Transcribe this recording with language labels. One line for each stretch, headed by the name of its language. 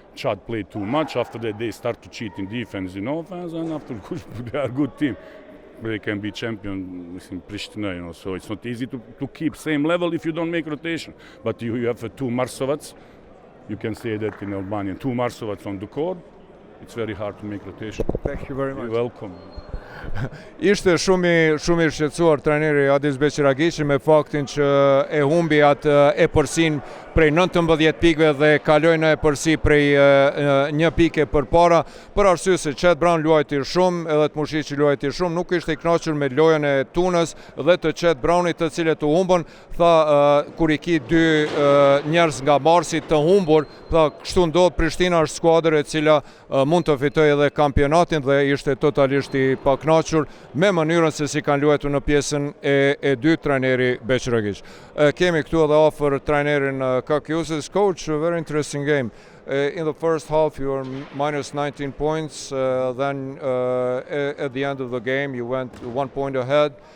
English: Chad played too much. After that, they start to cheat in defense, offense, and after they are a good team. They can be champion in Pristina, So it's not easy to keep same level if you don't make rotation. But you have 2 Marsovats. You can say that in Albanian. 2 Marsovats on the court, it's very hard to make rotation. Thank you very much. You're welcome.
Albanian: Ishte shumë i shqetësuar trajneri Adis Beqiragiqi me faktin që e humbi atë epërsin prej 19 pikëve dhe kaloi në epërsi prej 1 pike përpara, për arsye se Chad Brown luajti shumë, edhe Tmušići luajti shumë, nuk ishte i kënaqur me lojën e Tunës dhe të Chad Brownit, të cilët u humbën. Tha kur i ki 2 njerëz nga Marsi të humbur, tha kështu ndodh, Prishtina është skuadër e cila mund të fitojë edhe kampionatin dhe ishte totalisht i pakënaqur me mënyrën se si kanë luajtur në pjesën e dytë trajneri Beqiragiq. Kemi këtu edhe afër trajnerin Kakiusis.
English: Coach, a very interesting game. In the first half you were minus 19 points, then at the end of the game you went 1 point ahead.